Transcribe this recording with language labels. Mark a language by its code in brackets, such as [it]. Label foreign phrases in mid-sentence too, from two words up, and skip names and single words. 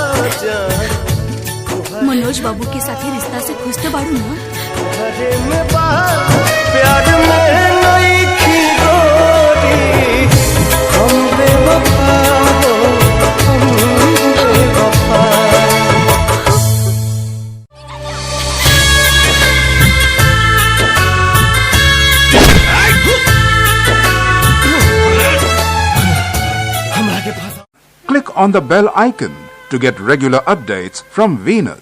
[bho] मनोज बाबू के साथ रिश्ता से खुश तो बाड़ू ना? घरे में बाहर प्यार में नहीं थी गोरी, हम बेवफा हो, हम बेवफा। [en] Click on the bell icon to get regular updates from Venus.